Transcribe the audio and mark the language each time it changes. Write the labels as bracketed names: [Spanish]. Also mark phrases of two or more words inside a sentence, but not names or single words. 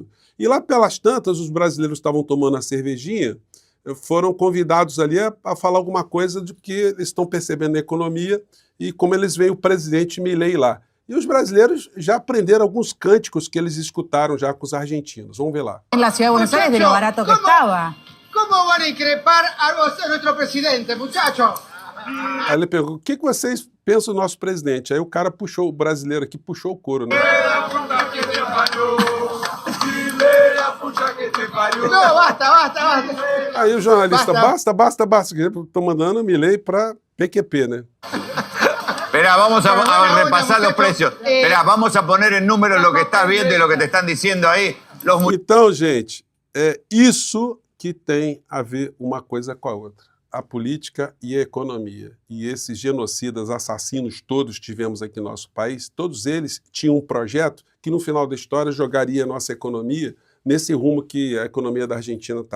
[Portuguese] E lá pelas tantas, os brasileiros estavam tomando a cervejinha, foram convidados ali a falar alguma coisa do que eles estão percebendo na economia e como eles veem o presidente Milei lá. E os brasileiros já aprenderam alguns cânticos que eles escutaram já com os argentinos. Vamos ver lá. [Spanish] En la ciudad de Buenos Aires de lo barato que estaba. ¿Cómo van a increpar a nuestro presidente, muchachos? [Portuguese] Aí ele perguntou, o que vocês pensam do nosso presidente? Aí o cara puxou, o brasileiro aqui puxou o couro, né? [Spanish] No, basta. [Portuguese] Aí o jornalista, basta, estou mandando o Milei para PQP, né? [Spanish] Esperá, vamos a repasar los precios. Esperá, vamos a poner en números lo que estás viendo y lo que te están diciendo ahí. [Portuguese] Então, gente, é isso que tem a ver uma coisa com a outra. A política e a economia. E esses genocidas, assassinos todos que tivemos aqui no nosso país, todos eles tinham um projeto que no final da história jogaria a nossa economia nesse rumo que a economia da Argentina está.